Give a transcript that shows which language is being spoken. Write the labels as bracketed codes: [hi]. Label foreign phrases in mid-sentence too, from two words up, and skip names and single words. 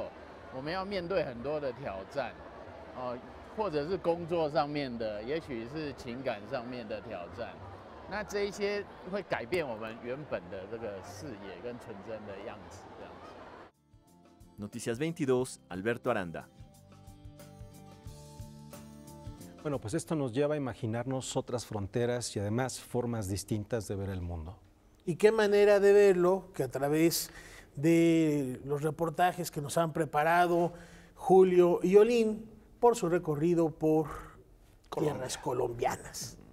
[zh] 我们要面对很多的挑战，或者是工作上面的，也许是情感上面的挑战。那这一些会改变我们原本的这个视野跟纯真的样子，这样子。 [es] Noticias 22, Alberto Aranda. Bueno, pues esto nos lleva a imaginarnos otras fronteras y además formas distintas de ver el mundo. ¿Y qué manera de verlo que a través de los reportajes que nos han preparado Julio y Olín por su recorrido por tierras colombianas?